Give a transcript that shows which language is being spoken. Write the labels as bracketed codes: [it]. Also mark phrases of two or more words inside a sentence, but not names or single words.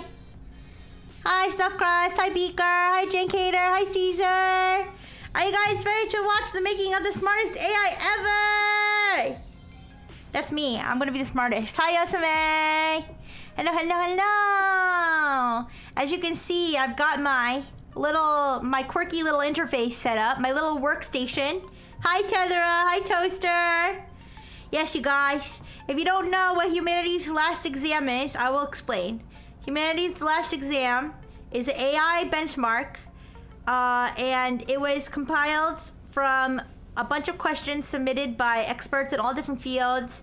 [en] Hi, Stuff Crust. Hi, Beaker. Hi, Jane Cater. Hi, Caesar. Are you guys ready to watch the making of the smartest AI ever? That's me. I'm gonna be the smartest. Hi, Yosame. Hello, hello, hello. As you can see, I've got my quirky little interface set up, my little workstation. Hi, Tethera. Hi, Toaster. Yes, you guys, if you don't know what Humanity's Last Exam is, I will explain. Humanity's Last Exam is an AI benchmark, and it was compiled from a bunch of questions submitted by experts in all different fields.